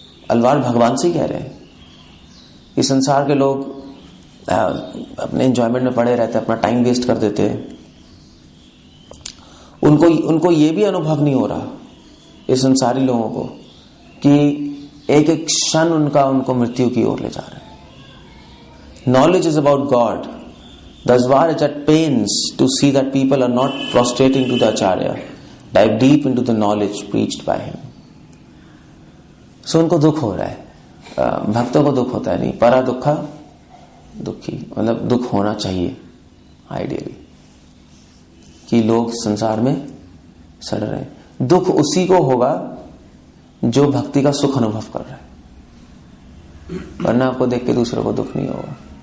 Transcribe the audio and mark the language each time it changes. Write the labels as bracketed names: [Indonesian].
[Hindi] अलवार भगवान से ही कह रहे हैं कि संसार के लोग अपने एंजॉयमेंट में पड़े रहते हैं, अपना टाइम वेस्ट कर देते हैं। उनको ये भी अनुभव नहीं हो रहा इस संसारी लोगों को कि एक एक क्षण उनको मृत्यु की ओर ले जा रहे हैं। [English] Knowledge is about God. Dasbar is at pains to see that people are not prostrating to the Acharya, dive deep into the knowledge preached by him. [Hindi] So उनको दुख हो रहा है, भक्तों को दुख होता है नहीं। परा दुखा दुखी, मतलब दुख होना चाहिए आइडियली कि लोग संसार में सड़ रहे हैं। दुख उसी को होगा जो भक्ति का सुख अनुभव कर रहा है, वरना आपको देख के दूसरों को दुख नहीं होगा।